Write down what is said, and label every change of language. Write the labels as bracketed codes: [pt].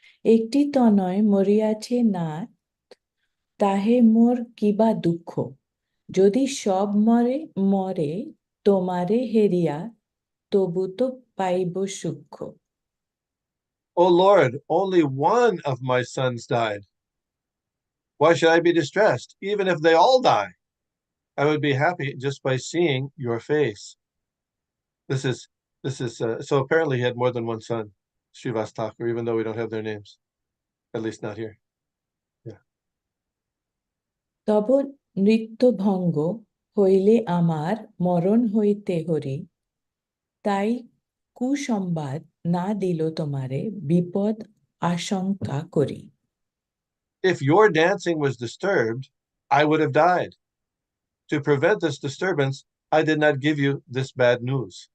[bn] একটি তনয় মরিয়াছে নাথ, তাহে মোর কিবা দুঃখ, যদি সব মরে তোমারে হেরিয়া, তবু তো পাইব সুখ। [en] Oh Lord, only one of my sons died. Why should I be distressed? Even if they all die, I would be happy just by seeing your face. This is so apparently he had more than one son, Srivas Thakur, even though we don't have their names, at least not here. Yeah. [bn] তব নৃত্যভঙ্গ হইলে আমার মরণ হইতে হরি, তাই কুসংবাদ না দিল তোমারে, বিপদ আশঙ্কা করি। [en] If your dancing was disturbed, I would have died. To prevent this disturbance, I did not give you this bad news.